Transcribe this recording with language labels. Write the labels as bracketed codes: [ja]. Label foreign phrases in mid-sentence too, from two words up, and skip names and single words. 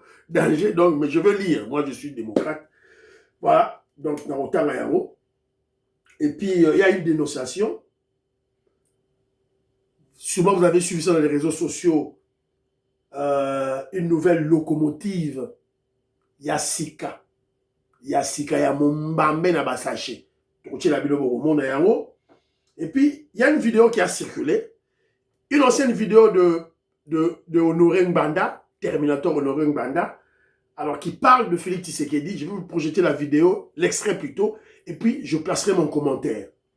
[fr] Danger, donc, mais je veux lire. Moi, je suis démocrate. Voilà. Donc, dans le temps, et puis, il y a une dénonciation. Sûrement, vous avez suivi ça dans les réseaux sociaux. Une nouvelle locomotive. [ln] Yassika, ya Mumbambe na Basaché. [fr] Et puis, il y a une vidéo qui a circulé. Une ancienne vidéo de Honoré Ngbanda, Terminator Honoré Ngbanda, alors qui parle de Félix Tshisekedi. Je vais vous projeter la vidéo, l'extrait plutôt, et puis je placerai mon commentaire.